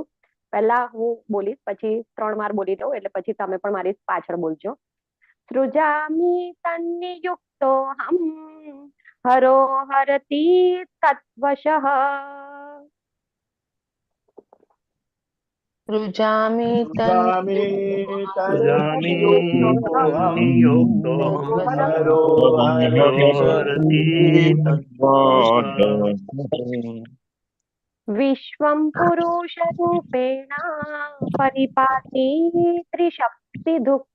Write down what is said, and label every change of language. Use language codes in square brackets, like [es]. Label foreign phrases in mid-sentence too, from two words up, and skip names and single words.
[gu] પહેલા હું બોલીશ, પછી 3 વાર બોલી દઉં એટલે પછી તમે પણ મારી પાછળ બોલજો. [sa] સૃજામિ તન્નિયુક્તો હમ હરો હરતિ તત્વશઃ सृजामि सृजामि तन्नियुक्तोऽहम् तन्नियुक्तोऽहम् हरोहरति तद्वशः विश्वं पुरुषरूपेण परिपाति त्रिशक्तिधृक्